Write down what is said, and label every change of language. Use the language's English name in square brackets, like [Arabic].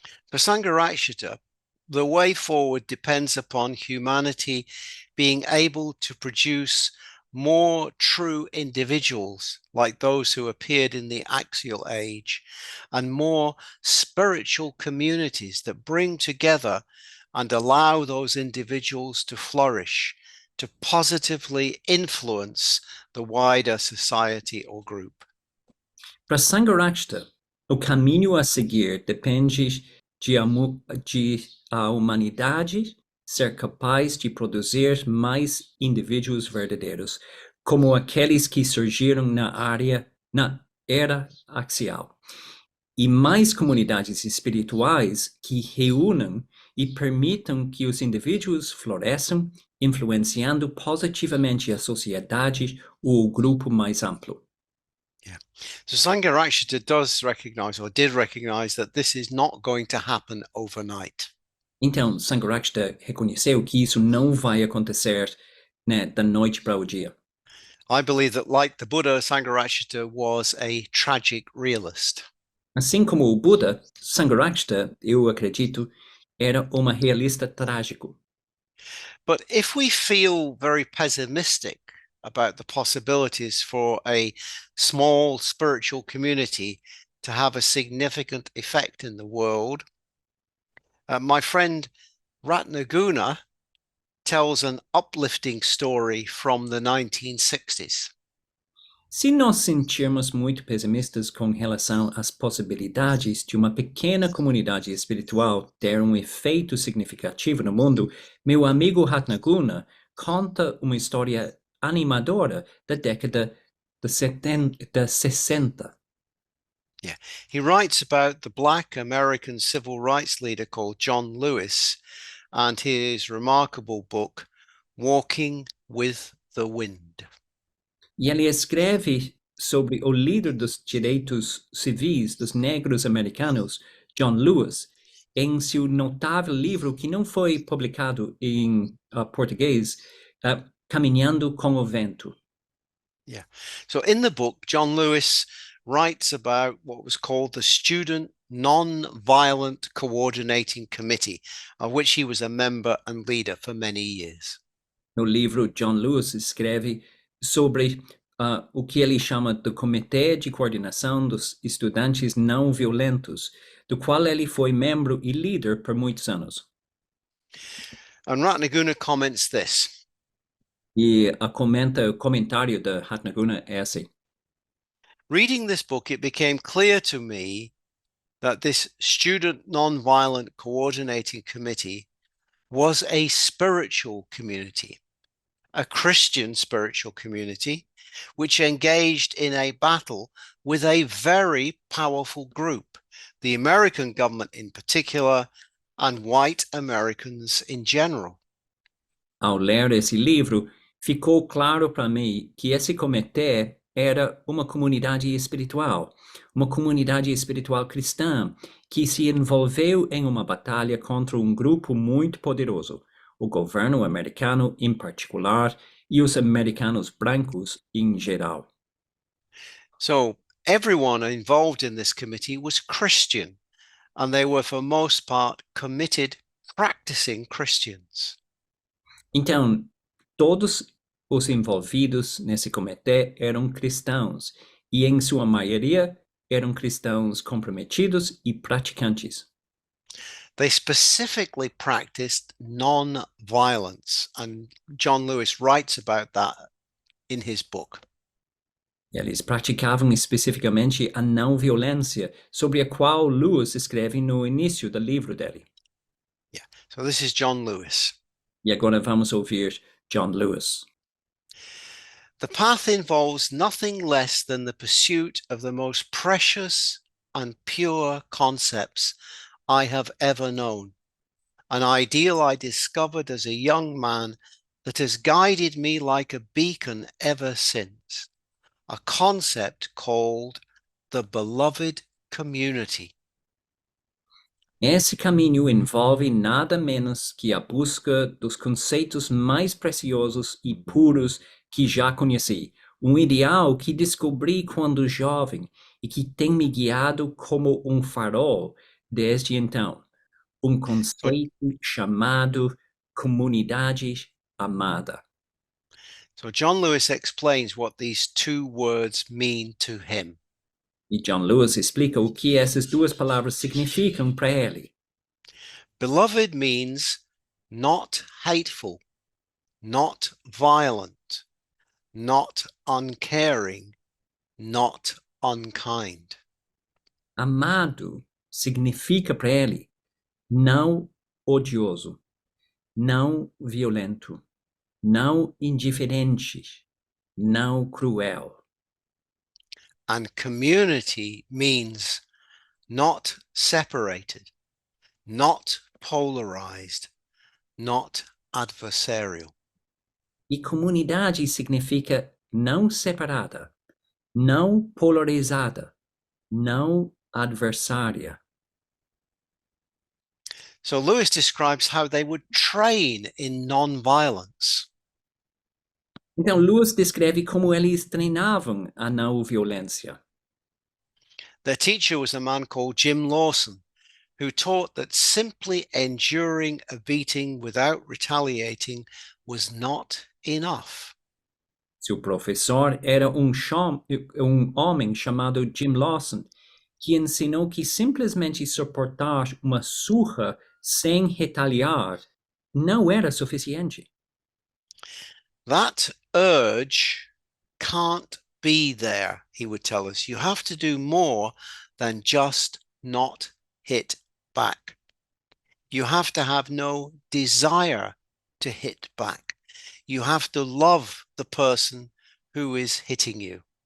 [English] For Sangharakshita, the way forward depends upon humanity being able to produce more true individuals like those who appeared in the axial age and more spiritual communities that bring together and allow those individuals to flourish, to positively influence the wider society or group. [Portuguese] Para Sangharakshita, o caminho a seguir depende de a humanidade ser capaz de produzir mais indivíduos verdadeiros, como aqueles que surgiram na era axial, e mais comunidades espirituais que reúnam e permitam que os indivíduos floresçam, influenciando positivamente a sociedade ou o grupo mais amplo. [English] Yeah. So Sangharakshita does recognize or did recognize that this is not going to happen overnight. [Portuguese] Então, Sangharakshita reconheceu que isso não vai acontecer, né, da noite para o dia. [English] I believe that, like the Buddha, Sangharakshita was a tragic realist. [Portuguese] Assim como o Buda, Sangharakshita, eu acredito, era uma realista trágico. [English] But if we feel very pessimistic about the possibilities for a small spiritual community to have a significant effect in the world, my friend Ratnaguna tells an uplifting story from the 1960s. [Portuguese] Se nós sentirmos muito pessimistas com relação às possibilidades de uma pequena comunidade espiritual ter um efeito significativo no mundo, meu amigo Ratnaguna conta uma história animadora da década de 60. [English] Yeah, he writes about the Black American civil rights leader called John Lewis and his remarkable book, Walking with the Wind. [Portuguese] E ele escreve sobre o líder dos direitos civis dos negros americanos, John Lewis, em seu notável livro que não foi publicado em português, Caminhando com o Vento. [English] Yeah. So in the book, John Lewis writes about what was called the Student Non-Violent Coordinating Committee, of which he was a member and leader for many years. [Portuguese] No livro, John Lewis escreve sobre o que ele chama do Comitê de Coordenação dos Estudantes Não Violentos, do qual ele foi membro e líder por muitos anos. [English] And Ratnaguna comments this. [Portuguese] E o comentário de Ratnaguna é assim. [English] Reading this book, it became clear to me that this Student Non-Violent Coordinating Committee was a spiritual community, a Christian spiritual community, which engaged in a battle with a very powerful group, the American government in particular, and white Americans in general. [Portuguese] Ao ler esse livro, ficou claro para mim que esse comitê era uma comunidade espiritual cristã, que se envolveu em uma batalha contra um grupo muito poderoso, o governo americano em particular e os americanos brancos em geral. [English] So everyone involved in this committee was Christian, and they were for most part committed, practicing Christians. [Portuguese] Então, todos os envolvidos nesse comitê eram cristãos, e em sua maioria eram cristãos comprometidos e praticantes. [English] They specifically practiced non-violence, and John Lewis writes about that in his book. [Portuguese] Eles praticavam especificamente a não violência, sobre a qual Lewis escreve no início do livro dele. [English] Yeah, so this is John Lewis. [Portuguese] E agora vamos ouvir John Lewis. [English] The path involves nothing less than the pursuit of the most precious and pure concepts I have ever known, an ideal I discovered as a young man that has guided me like a beacon ever since, a concept called the beloved community. [Portuguese] Esse caminho envolve nada menos que a busca dos conceitos mais preciosos e puros que já conheci, um ideal que descobri quando jovem e que tem me guiado como um farol desde então, um conceito chamado comunidade amada. [English] So John Lewis explains what these two words mean to him. [Portuguese] E John Lewis explica o que essas duas palavras significam para ele. [English] Beloved means not hateful, not violent, not uncaring, not unkind. [Portuguese] Amado significa para ele não odioso, não violento, não indiferente, não cruel. [English] And community means not separated, not polarized, not adversarial. [Portuguese] E comunidade significa não separada, não polarizada, não adversária. [English] So Lewis describes how they would train in non-violence. [Portuguese] Então, Lewis descreve como eles treinavam a não violência. [English] Their teacher was a man called Jim Lawson, who taught that simply enduring a beating without retaliating was not enough. [Portuguese] Seu professor era um homem chamado Jim Lawson, que ensinou que simplesmente suportar uma surra sem retaliar não era suficiente. [English] That urge can't be there, he would tell us. You have to do more than just not hit back. You have to have no desire to hit back. You have to love the person who is hitting you.